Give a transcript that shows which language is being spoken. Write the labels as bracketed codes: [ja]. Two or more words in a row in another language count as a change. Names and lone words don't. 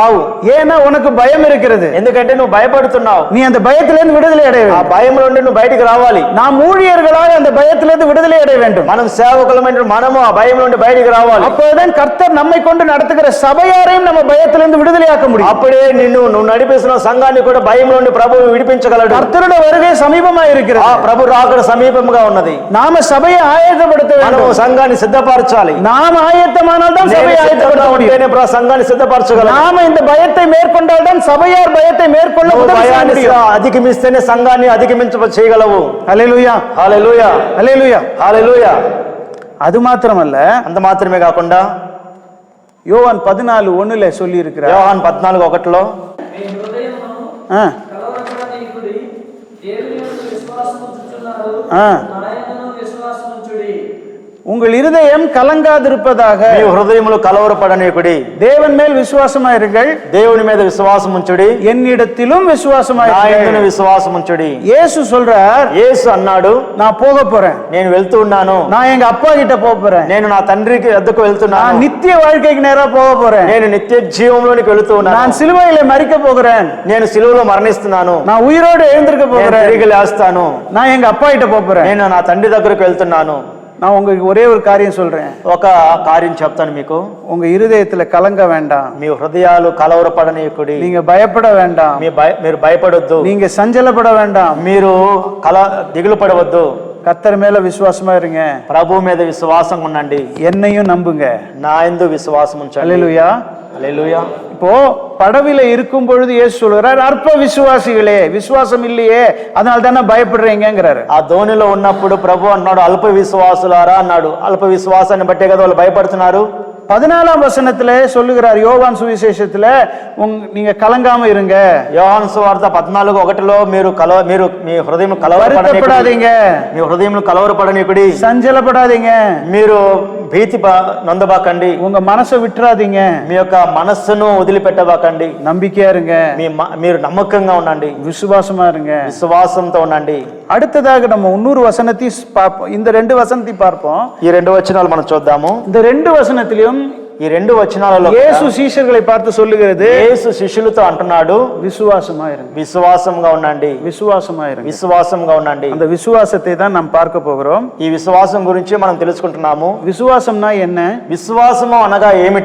[ta] ஏன்னா உனக்கு பயம் இருக்கிறது. [te] ఎందుకంటే నువ్వు భయపడుతున్నావు. [ta] நீ அந்த பயத்திலிருந்து விடுதலை அடைய [te] ఆ [ta] வேண்டும். [te] భయం నుండి నువ్వు బయటికి రావాలి. [ta] நாம் ஊழியர்களாக அந்த பயத்திலிருந்து விடுதலை அடைய வேண்டும். [te] మనం సేవకులమైన మనము ఆ భయం నుండి బయటికి రావాలి. [ta] அப்போதான் கர்த்தர் நம்மை கொண்டு நடத்துகிற சபையாரையும் நம்ம பயத்திலிருந்து விடுதலையாக்க முடியும். [te] అప్పుడే నువ్వు నడిపిస్తున్న సంఘాన్ని కూడా భయం నుండి ప్రభువు విడిపించగలడు. [ta] கர்த்தருடைய வருகை சமீபமாக இருக்கிறது. [te] ఆ ప్రభు రాకడ సమీపంగా ఉన్నది. [ta] நாம சபையை ஆயத்தப்படுத்த [te] మనము [ta] வேண்டும். [te] సంఘాన్ని సిద్ధపరచాలి. [ta] நாம் ஆயத்தமானால் தான் சபையை ஆயத்தப்படுத்த முடியும். [te] సంఘాన్ని సిద్ధపరచగలరు. [ta] நாம இந்த பயத்தை மேற்கொண்டால் தான் சபையார் பயத்தை மேற்கொள்ள உதவி செய்ய முடியும். [te] అధిగమిస్తేనే సంఘాన్ని అధిగమించ చేయగలవు. హల్లెలూయా హల్లెలూయా హల్లెలూయా హల్లెలూయా. [ta] அது மாத்திரமல்ல, [te] అంత మాత్రమే కాకుండా [ta] யோவான் 14:1 சொல்லி இருக்கிறார். [te] యోహాను 14:1 మీ హృదయమును కలవరపడనీయుడి, దేవుని యందు విశ్వాసముంచుచున్నారు, నాయందును విశ్వాసముంచుడి. [ta] உங்கள் இருதயம் கலங்காதிருப்பதாக. [te] మీ హృదయములు కలవరపడనీయుడి. [ta] தேவன் மேல் விசுவாசமாயிருங்கள், [te] దేవుని మీద విశ్వాసం ఉంచుడి, [ta] என்னிடத்திலும் [te] నా [ta] விசுவாசமாயிருங்கள். [te] యందును విశ్వాసం ఉంచుడి. [ta] இயேசு சொல்றார், [te] యేసు అన్నాడు, [ta] நான் போக போறேன், [te] నేను వెళ్తూ ఉన్నాను, [ta] நான் எங்க அப்பா கிட்ட போக போறேன், [te] నేను నా తండ్రికి వద్దకు [ta] நான் [te] వెళ్తున్నాను, [ta] நித்திய வாழ்க்கைக்கு நேரா போக போறேன், [te] నేను నిత్య జీవంలోనికి వెళుతూ [ta] நான் [te] ఉన్నాను, [ta] சிலுவையில மரிக்க போகிறேன், [te] నేను సిలువలో మరణిస్తున్నాను, [ta] நான் ఉயிரோடு எழுந்திருக்க [te] నేను [ta] போகிறேன், [te] తిరిగి లేస్తాను, [ta] நான் எங்க அப்பா கிட்ட போக போறேன். [te] నేను నా తండ్రి దగ్గరకు వెళ్తున్నాను. [ta] நான் உங்களுக்கு ஒரே ஒரு காரியம் சொல்றேன், [te] ఒక కార్యం చెప్తాను మీకు. [ta] உங்க இருதயத்துல கலங்க வேண்டாம், [te] మీ హృదయాలు కలవరపడనీయకుడి, [ta] நீங்க பயப்பட வேண்டாம், [te] మీరు భయపడొద్దు, [ta] நீங்க சஞ்சலப்பட வேண்டாம், [te] మీరు దిగులు పడవద్దు. [ta] கர்த்தர் மேல விசுவாசமா இருங்க, [te] ప్రభు మీద విశ్వాసం ఉండండి, [ta] என்னையும் நம்புங்க. [te] నా యందు విశ్వాసం ఉంచండి. [ta] அல்லேலூயா. [te] హల్లెలూయా. [ta] இப்போ படவில இருக்கும் பொழுது இயேசு சொல்றார், அற்ப விசுவாசிகளே, விசுவாசம் இல்லையே, அதனால தானே பயப்படுறீங்கிறாரு. [te] ఆ ధోనిలో ఉన్నప్పుడు ప్రభు అన్నాడు, అల్ప విశ్వాసులారా అన్నాడు. అల్ప విశ్వాసాన్ని బట్టే కదా వాళ్ళు భయపడుతున్నారు. [ta] 14ஆம் வசனத்துல சொல்லுகிறார், யோவான் சுவிசேஷத்துல நீங்க கலங்காம இருங்க, [te] యోహాను సువార్త 14:1 మీరు మీ హృదయం [ta] வருத்தப்படாதீங்க, [te] మీ హృదయం కలవరపడనీకుడి, [ta] சஞ்சலப்படாதீங்க, [te] మీరు భీతి నొందబాకండి, [ta] உங்க மனசை விட்டுறாதீங்க, [te] మీ యొక్క మనస్సును వదిలిపెట్టబాకండి, [ta] நம்பிக்கையா இருங்க, [te] మీరు నమ్మకంగా ఉండండి, [ta] விசுவாசமா இருங்க, [te] విశ్వాసంతో ఉండండి. [ta] அடுத்ததாக நம்ம இன்னொரு வசனத்தை பார்ப்போம். இந்த 2 வசனத்தை பார்ப்போம். [te] ఈ 2 వచనాలు మనం చూద్దాము. [ta] இந்த 2 வசனத்திலும் [te] ఈ 2 వచనాలలో [ta] இயேசு சீஷர்களை பார்த்து சொல்லுகிறது, [te] యేసు శిష్యులతో అంటున్నాడు, [ta] விசுவாசமா இருங்க, [te] విశ్వాసంగా ఉండండి, [ta] விசுவாசமா இருங்க. [te] విశ్వాసంగా ఉండండి. [ta] அந்த விசுவாசத்தை தான் நாம் பார்க்க போகிறோம். [te] ఈ విశ్వాసం గురించి మనం తెలుసుకుంటున్నాము. [ta] விசுவாசம்னா என்ன? [te] విశ్వాసము అనగా ఏమిటి?